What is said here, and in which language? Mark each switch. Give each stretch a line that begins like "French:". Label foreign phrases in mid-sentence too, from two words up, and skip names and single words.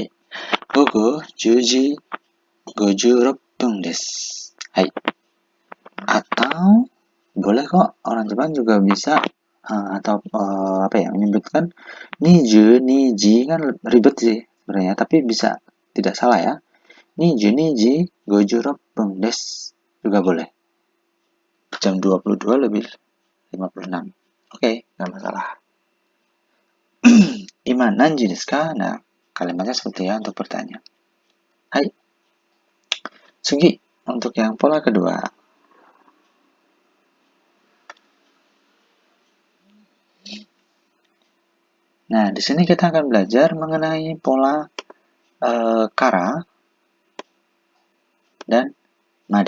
Japanese: 午後、十時、五十、六分です.
Indonesian: Hai. Atau boleh kok orang Jepang juga bisa atau apa ya, menyebutkan
Japanese: 二十、二時
Indonesian: kan ribet sih sebenarnya, tapi bisa tidak salah ya.
Japanese: 二十、二時、五十, 六分です
Indonesian: juga boleh. Jam 22 lebih 56. Oke, nggak masalah.
Japanese: 今何時ですか?
Indonesian: Nah, kalimatnya seperti ya untuk bertanya. Hai. Sugi, untuk yang pola kedua. Nah, di sini kita akan belajar mengenai pola kara dan made.